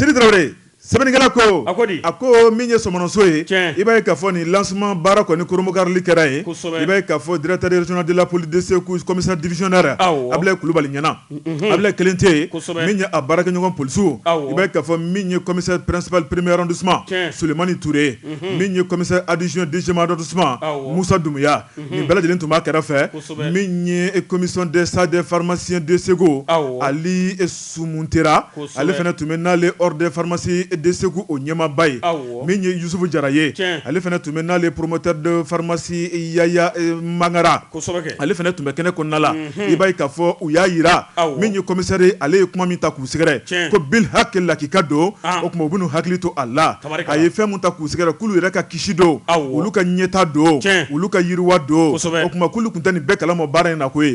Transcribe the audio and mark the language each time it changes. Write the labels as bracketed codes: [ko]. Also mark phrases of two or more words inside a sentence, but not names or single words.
[bm] Sedi Traoré sɛbɛnnikɛla ko a ko min ye Sɔmɔnɔso ye i b'a ye k'a fɔ nin lancement baara kɔni koromokarili kɛra yen i b'a ye k'a fɔ [fr] directeur régional de la police de Segu commissaire divisionnaire [bm] Ablaye Kulubali ɲɛna Ablaye kelen tɛ yen min ye a baarakɛɲɔgɔn polisiw i b'a ye k'a fɔ min ye [fr] commissaire principal premier arrondissement [bm] Sulemani Touré min ye [fr] commissaire adjoint deuxième arrondissement [bm] Moussa Doumbouya nin bɛɛ lajɛlen tun b'a kɛrɛfɛ min ye [fr] commission des sages des pharmaciens de Segu [bm] Ali Sumuntera ale fana tun bɛ n'ale [fr] ordre des pharmacies de Segu [bm] o ɲɛmaaba ye min ye Yusufu Jara ye ale fana tun bɛ n'ale [fr] promoteur de pharmacie [bm] Yaya Mangara ale fana tun bɛ kɛnɛ kɔnɔna la i b'a ye k'a fɔ u y'a yira min ye commissaire ye ale ye kuma min ta k'u sɛgɛrɛ ko bil hakili lakika don o tuma u bɛ n'u hakili to a la a ye fɛn min ta k'u sɛgɛrɛ k'olu yɛrɛ ka kisi don olu ka ɲɛta don olu ka yiriwa don o tuma k'olu tun tɛ nin bɛɛ kalama baara in na ko